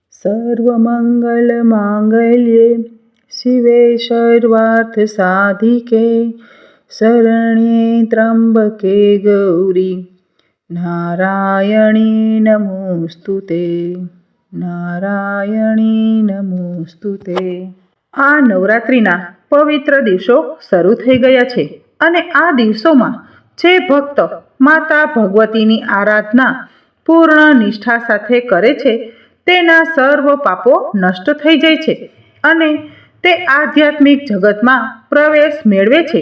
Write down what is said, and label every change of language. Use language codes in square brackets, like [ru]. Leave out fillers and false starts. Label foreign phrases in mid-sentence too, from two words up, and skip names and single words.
[sa] सर्वमङ्गलमाङ्गल्ये शिवे सर्वार्थसाधिके शरण्ये त्र्यम्बके गौरी नारायणी नमोस्तुते नारायणी नमोस्तुते। [gu] આ નવરાત્રિના પવિત્ર દિવસો શરૂ થઈ ગયા છે અને આ દિવસોમાં જે ભક્ત માતા ભગવતીની આરાધના પૂર્ણ નિષ્ઠા સાથે કરે છે તેના સર્વ પાપો નષ્ટ થઈ જાય છે અને તે આધ્યાત્મિક જગતમાં પ્રવેશ મેળવે છે।